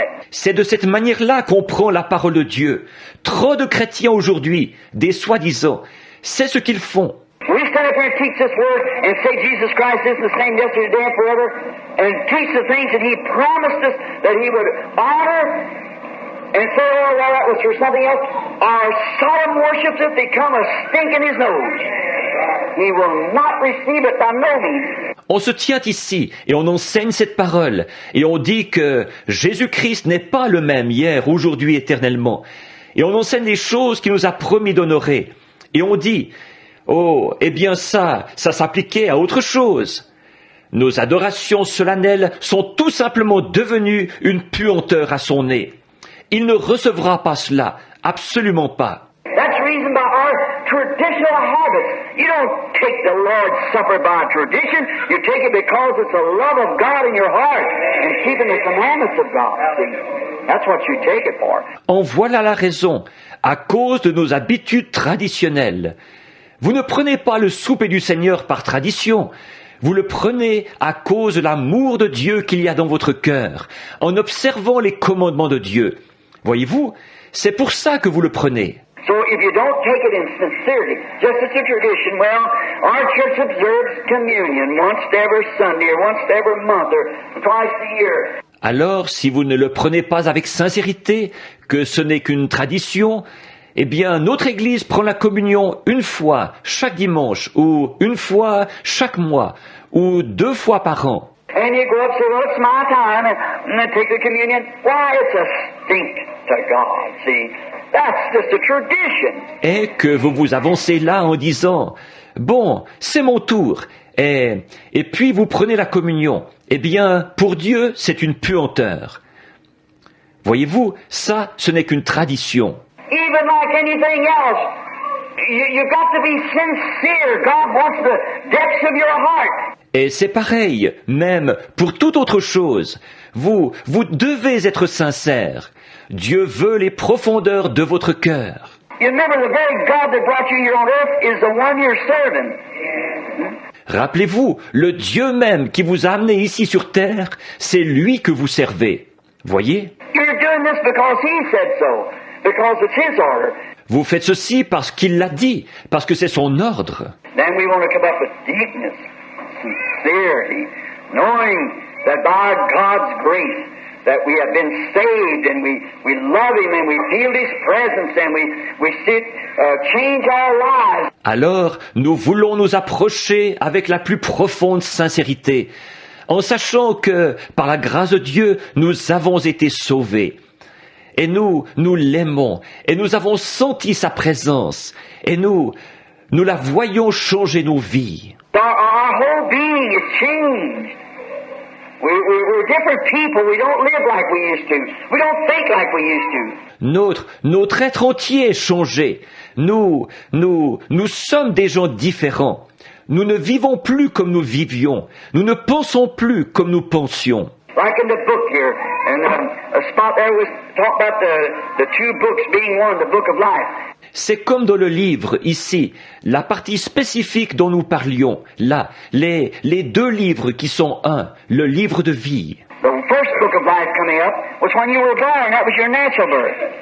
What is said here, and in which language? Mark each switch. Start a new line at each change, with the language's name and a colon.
French: C'est de cette manière-là qu'on prend la parole de Dieu. Trop de chrétiens aujourd'hui, des soi-disant, c'est ce qu'ils font.
English: We stand up up here and teach this word and say Jesus Christ is the same yesterday, today, and forever, and teach the things that He promised us that He would honor, and say, oh, well, that was for something else, our solemn worships it become a stink in His nose. He will not receive it by no means.
French: On se tient ici et on enseigne cette parole et on dit que Jésus-Christ n'est pas le même hier, aujourd'hui, éternellement. Et on enseigne les choses qu'il nous a promis d'honorer. Et on dit, oh, eh bien ça s'appliquait à autre chose. Nos adorations solennelles sont tout simplement devenues une puanteur à son nez. Il ne recevra pas cela, absolument pas.
English: That's the reason by our traditional habits. You don't take the Lord's Supper by tradition. You take it because it's the love of God in your heart and keeping the commandments of God. See? That's what you take it for.
French: En voilà la raison, à cause de nos habitudes traditionnelles. Vous ne prenez pas le souper du Seigneur par tradition. Vous le prenez à cause de l'amour de Dieu qu'il y a dans votre cœur, en observant les commandements de Dieu. Voyez-vous, c'est pour ça que vous le prenez.
English: So if you don't take it in sincerity, just as a tradition, well, our church observes communion once every Sunday or once every month or twice a year.
French: Alors, si vous ne le prenez pas avec sincérité, que ce n'est qu'une tradition, eh bien, notre Église prend la communion une fois chaque dimanche, ou une fois chaque mois, ou 2 fois par an.
English: And you go up and say, well, it's my time, and then take the communion. Why, it's a stink to God, see. That's just a tradition.
French: Et que vous vous avancez là en disant, bon, c'est mon tour, et puis vous prenez la communion. Eh bien, pour Dieu, c'est une puanteur. Voyez-vous, ça, ce n'est qu'une tradition.
English: Even like anything else, you got to be sincere. God wants the depths of your heart.
French: Et c'est pareil, même pour toute autre chose. Vous devez être sincère. Dieu veut les profondeurs de votre cœur.
English: You remember the very God that brought you here on earth is the one you're serving.
French: Rappelez-vous, le Dieu même qui vous a amené ici sur terre, c'est lui que vous servez. Voyez?
English: You're doing this because He said so, because it's His order.
French: Vous faites ceci parce qu'il l'a dit, parce que c'est son ordre.
English: Then we want to come up with deepness, sincerity, knowing that by God's grace that we have been saved and we love Him and we feel His presence and we see it change our lives.
French: Alors, nous voulons nous approcher avec la plus profonde sincérité, en sachant que, par la grâce de Dieu, nous avons été sauvés. Et nous l'aimons, et nous avons senti sa présence, et nous la voyons changer nos vies.
English: Our whole being is changed. We're different people. We don't live like we used to. We don't think like we used to.
French: Notre être entier est changé. Nous sommes des gens différents. Nous ne vivons plus comme nous vivions. Nous ne pensons plus comme nous pensions.
English: Like in the book here, and a spot there was talk about the 2 books being one, the book of life.
French: C'est comme dans le livre, ici, la partie spécifique dont nous parlions, là, les 2 livres qui sont un, le livre de vie.
English: The first book of life coming up was when you were born, that was your natural birth.